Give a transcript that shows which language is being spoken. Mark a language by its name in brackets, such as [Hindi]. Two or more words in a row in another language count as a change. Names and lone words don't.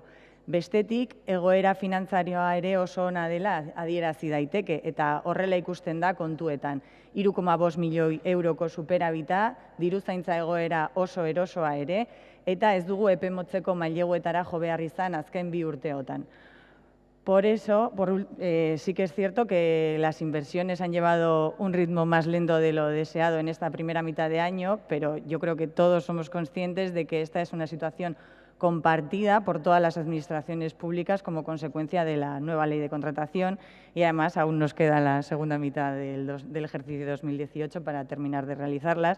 [Basque] Bestetik, egoera finantzarioa ere oso ona dela adierazi daiteke, eta horrela ikusten da kontuetan. 3,5 milioi euroko superabita, diruzaintza egoera oso erosoa ere, eta ez dugu epe motzeko maileguetara jo behar izan azken 2 urteotan. [Spanish] Por eso, sí que es cierto que las inversiones han llevado un ritmo más lento de lo deseado en esta primera mitad de año, pero yo creo que todos somos conscientes de que esta es una situación compartida por todas las administraciones públicas como consecuencia de la nueva ley de contratación y además aún nos queda la segunda mitad del ejercicio 2018 para terminar de realizarlas.